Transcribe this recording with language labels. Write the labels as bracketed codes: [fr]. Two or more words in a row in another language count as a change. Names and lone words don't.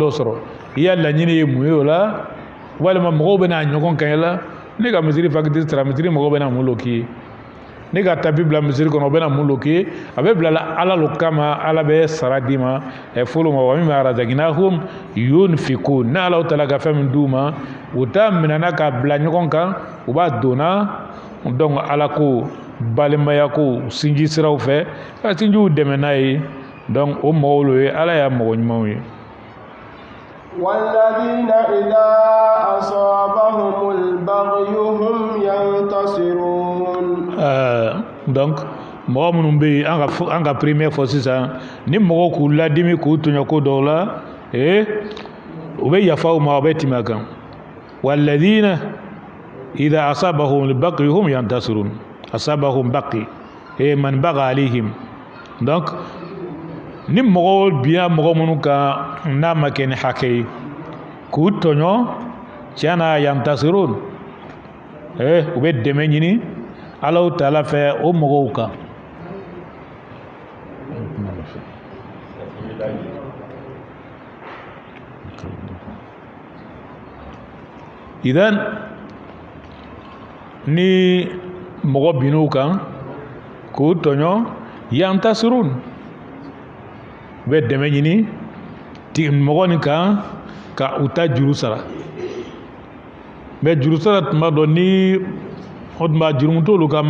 [bm] dɔ sɔrɔ i y'a laɲini ye mun ye o la walima mɔgɔw bɛna ɲɔgɔn kan la ne ka misiri facture sara misiri mɔgɔw bɛna mun lo k'i ye ne ka tapi bila misiri kɔnɔ o bɛna mun lo k'i ye a bɛ bila ala lo kama ala bɛ sara d'i ma fɔlɔ ma wa min b'a [ar] رزقناهم ينفقون [bm] ne ala taala ka fɛn min d'u ma u t'a minɛna k'a bila ɲɔgɔn kan u b'a donna donc ala ko balimaya ko sinji siraw fɛ ka sinjiw dɛmɛ n'a ye donc o mɔgɔw lo ye ala y'a mɔgɔ ɲumanw ye [ar] والذين إذا أصابهم البغي هم ينتصرون [bm] donc mɔgɔ minnu bɛ yen an ka [fr] première fois [bm] sisan ni mɔgɔ k'u ladimi k'u tɔɲɔ ko dɔw la u bɛ yafa u ma u bɛ tɛmɛ a kan [ar] والذين إذا أصابهم البغي هم ينتصرون أصابهم بغي من بغى عليهم [bm] donc ni mɔgɔ biya mɔgɔ minnu kan n'a ma kɛ ni hakɛ ye k'u tɔɲɔ tiɲɛna yantasirun u bɛ dɛmɛ ɲini Ala taala fɛ o mɔgɔw kan idan ni mɔgɔ bin'u kan k'u tɔɲɔ yantasirun u bɛ dɛmɛ ɲini mɔgɔ nin kan ka u ta juru sara mais juru sara tuma dɔ ni o tuma jurumu t'olu kan